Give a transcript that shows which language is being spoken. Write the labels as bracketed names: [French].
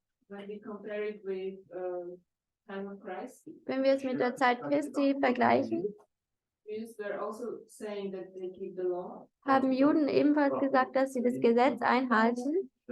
[English] When we compare it with time of Christ, [German] Wenn wir es mit der Zeit Christi vergleichen, [English] Jews were also saying that they keep the law. [German] haben Juden ebenfalls gesagt, dass sie das Gesetz einhalten.